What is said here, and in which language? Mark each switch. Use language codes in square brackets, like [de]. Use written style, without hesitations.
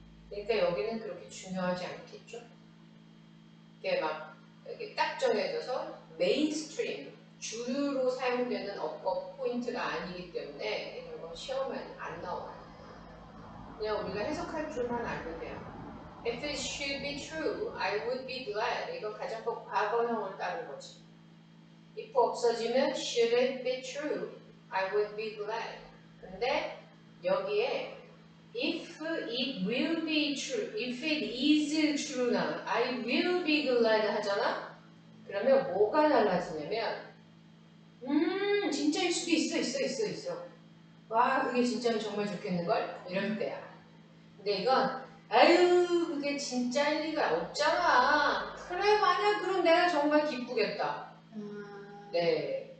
[ko] 그러니까 여기는 그렇게 중요하지 않겠죠. 이게 막 이렇게 딱 정해져서 메인스트림 주류로 사용되는 어법 포인트가 아니기 때문에 이런 거 시험에는 안 나와요. 그냥 우리가 해석할 줄만 알면 돼요. [en] If it should be true, I would be glad. [ko] 이거 가정법 과거형을 따른 거지. [en] if [ko] 없어지면 [en] should it be true, I would be glad. [ko] 근데 여기에 [en] if it will be true, if it is true나 I will be glad [ko] 하잖아? 그러면 뭐가 달라지냐면 진짜일 수도 있어. 와 그게 진짜면 정말 좋겠는걸? 이럴 때야. 근데 이건 아유 그게 진짜일 리가 없잖아. 그래 만약 그럼 내가 정말 기쁘겠다. 네.